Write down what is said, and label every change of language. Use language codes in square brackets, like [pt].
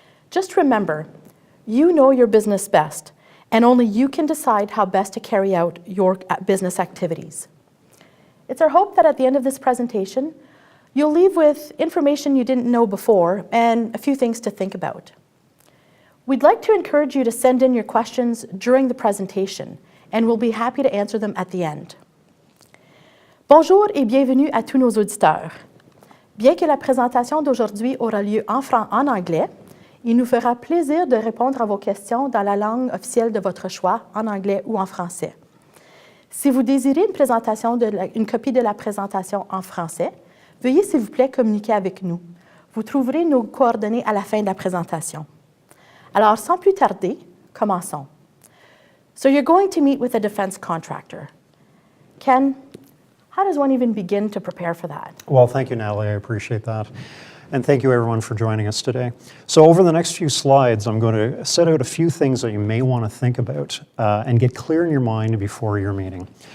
[en] Just remember, you know your business best, and only you can decide how best to carry out your business activities. It's our hope that at the end of this presentation, you'll leave with information you didn't know before and a few things to think about. We'd like to encourage you to send in your questions during the presentation, and we'll be happy to answer them at the end. [fr] Bonjour et bienvenue à tous nos auditeurs. Bien que la présentation d'aujourd'hui aura lieu en anglais, il nous fera plaisir de répondre à vos questions dans la langue officielle de votre choix, en anglais ou en français. Si vous désirez une copie de la présentation en français, veuillez s'il vous plaît communiquer avec nous. Vous trouverez nos coordonnées à la fin de la présentation. Alors, sans plus tarder, commençons. [en] So you're going to meet with a defense contractor. Ken, how does one even begin to prepare for that? Well, thank you, Natalie. I appreciate that. And thank you, everyone, for joining us today. So over the next few slides, I'm going to set out a few things that you may want to think about and get clear in your mind before your meeting.